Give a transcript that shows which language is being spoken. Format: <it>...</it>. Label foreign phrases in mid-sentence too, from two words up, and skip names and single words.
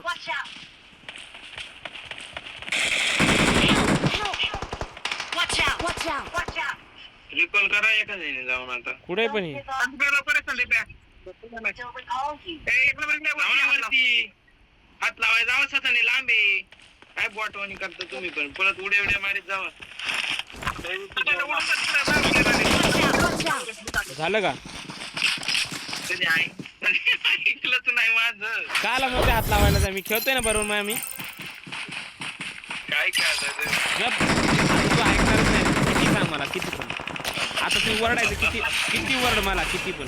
<en>Watch out. Watch out! Watch out! Watch out.</en> <mr>रिकॉल करा एखाद्याने जाऊन आता. कुठे पण हे? वरती हात लावाय जावं स्वतःने लांब आहे. काय बॉटवानी करता तुम्ही पण परत उड्या उड्या मारीत जावा.</mr> <en>Watch out!</en> <mr>झालं का? कधी ऐकलंच नाही माझं. काला मग ते हात लावायला जा. मी खेळतोय ना बरोबर मग मी. काय खेळायचं गप. आता तू ऐकणारच नाही. किती सांग मला किती पण. आता तू वरडायचं किती किती वरड मला किती पण.</mr>